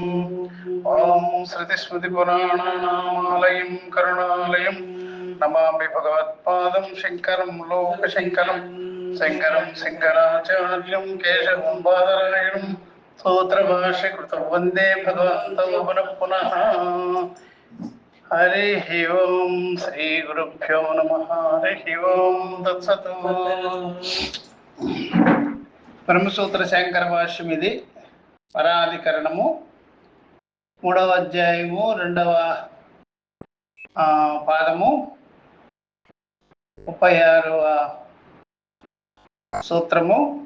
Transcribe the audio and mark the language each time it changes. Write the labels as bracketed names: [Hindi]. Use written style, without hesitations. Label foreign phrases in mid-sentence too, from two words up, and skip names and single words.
[Sanskrit] ओम श्रुतिस्मृतिपुराणानामालयं करुणालयं नमामि भगवत्पादं शंकरं लोकशंकरं शंकरं शंकराचार्यं केशवं बादरायणं सूत्रभाष्यकृतं वन्दे भगवन्तौ पुनः पुनः। हरि ओम श्री गुरुभ्यो नमः। हरि ओम तत्सत्। [Telugu] బ్రహ్మసూత్ర శంకర భాష్యం ఇది పరాధికరణము 3వ అధ్యాయము 2వ పాదము 36వ సూత్రము